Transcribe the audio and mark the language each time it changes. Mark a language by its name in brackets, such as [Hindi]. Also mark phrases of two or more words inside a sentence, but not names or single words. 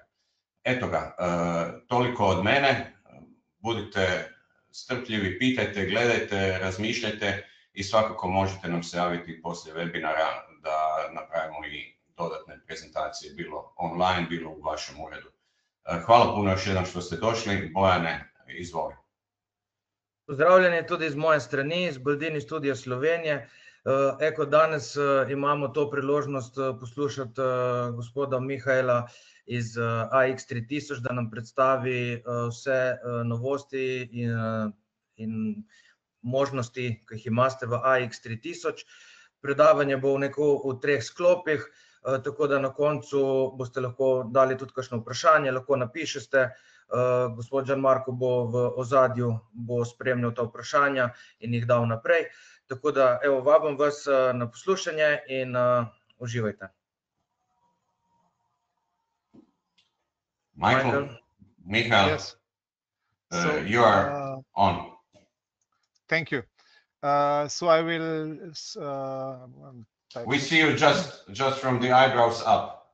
[Croatian] Eto ga, toliko od mene, budite strpljivi, pitajte, gledajte, razmišljajte i svakako možete nam se javiti poslije webinara da napravimo i dodatne prezentacije, bilo online, bilo u vašem uredu. Hvala puno još jednom što ste došli. Bojane, izvoli. [Slovenian] Pozdravljeni tudi iz moje strani, iz Baldini studija Slovenije. Eko, danes imamo to priložnost poslušati gospoda Mihaela iz AX3000, da nam predstavi vse novosti in možnosti, ki jih imate v AX3000. Predavanje bo v 3 sklopih, tako da na koncu boste lahko dali tudi kakšno vprašanje, lahko napišete. Gospod Gianmarco bo v ozadju spremljal ta vprašanja in jih dal naprej. Tako da, evo, vabim vas na poslušanje in uživajte. [English] Michael, yes. You are on. Thank you. So I will... we see you just from the eyebrows up.